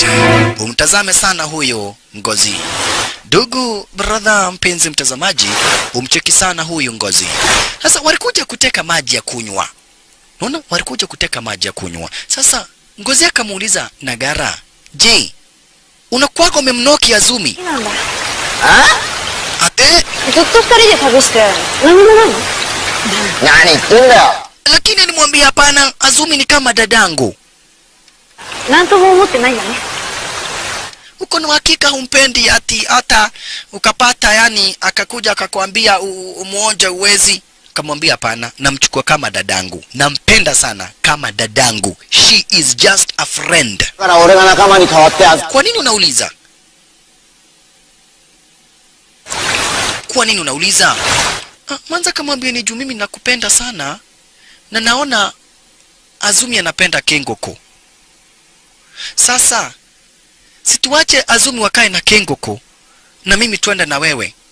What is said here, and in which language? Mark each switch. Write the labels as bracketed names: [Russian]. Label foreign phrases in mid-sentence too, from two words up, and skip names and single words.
[Swahili] Umtazame sana huyo Ngozi. Ndugu brother mpenzi mtazamaji, umcheki sana huyu Ngozi. Sasa walikuja kuteka maji ya kunywa. Unaona? Walikuja kuteka maji ya kunywa. Sasa Ngozi akamuuliza Nagara, "Je, unakuwa umemnoki Azumi?" Ate? [Japanese] ずっと二人で旅して何もないの？何言ってんだよ。 [Swahili] lakini alimwambia hapana, Azumi ni kama dadangu. [Japanese] なんとも思ってないんだね。 [Swahili] Uko na hakika humpendi ati hata ukapata yani akakuja akakwambia umuonje uwezi? Kamwambia hapana, namchukua kama dadangu, nampenda sana kama dadangu. [English] She is just a friend. [Japanese] だから俺が仲間に変わってあず [Swahili] Kwa nini unauliza? Kwa nini unauliza? Manza kamwambia ni juu mimi nakupenda sana na naona Azumi anapenda Kengoko. Sasa situache Azumi wakae na Kengoko na mimi twende na wewe.